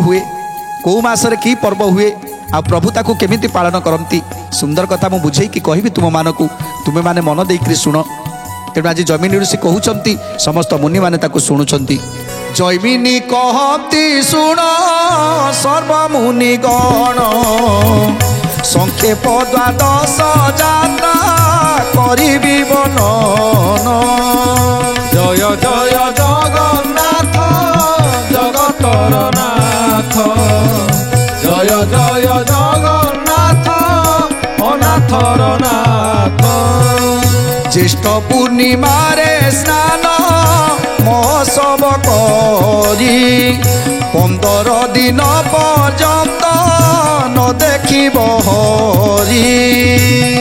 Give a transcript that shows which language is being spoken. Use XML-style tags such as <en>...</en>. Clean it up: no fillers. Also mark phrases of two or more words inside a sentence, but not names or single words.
<or>ହୁଏ କୁ ମାସରେ କି ପର୍ବ ହୁଏ ଆ ପ୍ରଭୁ ତାକୁ କେମିତି ପାଳନ କରନ୍ତି ସୁନ୍ଦର କଥା ମୁଁ ବୁଝେ କି କହିବି ତୁମ ମାନଙ୍କୁ ତୁମେ ମାନେ ମନ ଦେଇକରି ଶୁଣ ତେଣୁ ଆଜି ଜୈମିନି ଋଷି କହଉଛନ୍ତି ସମସ୍ତ ମୁନି ମାନେ ତାକୁ ଶୁଣୁଛନ୍ତି ଜୈମିନି କହନ୍ତି ଶୁଣ ସର୍ବ ମୁନି ଗଣ ସଂକ୍ଷେପ ଦ୍ୱାଦଶ ଯାତ୍ରା କରିବି ବନନ ଜୟ ଜୟ ଜଗନ୍ନାଥ ଜଗତର ନାଥ ଜୟ ଜୟ ଜଗନ୍ନାଥ ଅନାଥର ନାଥ ଜ୍ୟେଷ୍ଠ ପୂର୍ଣ୍ଣିମା ରେ ସ୍ନାନ ମହୋତ୍ସବ କରି 15 ଦିନ ପର୍ଯ୍ୟନ୍ତ ନ ଦେଖିବ ହରି</or>